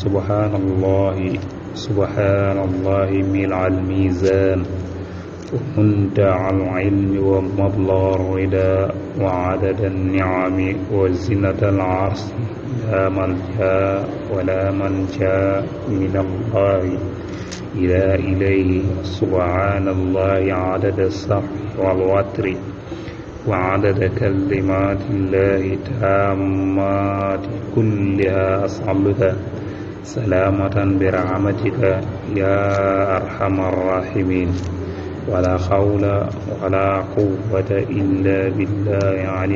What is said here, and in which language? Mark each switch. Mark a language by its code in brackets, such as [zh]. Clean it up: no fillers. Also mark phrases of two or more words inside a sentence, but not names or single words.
[ar] سبحان الله ملء الميزان ومنتهى العلم ومبلغ الرضا وعدد النعم وزنة العرش لا ملجأ ولا منجى من الله إلا إليه سبحان الله عدد السهو والوتر وعدد كلمات الله تامات كلها أسألك سلامة برحمتك يا أرحم الراحمين ولا حول ولا قوة إلا بالله العلي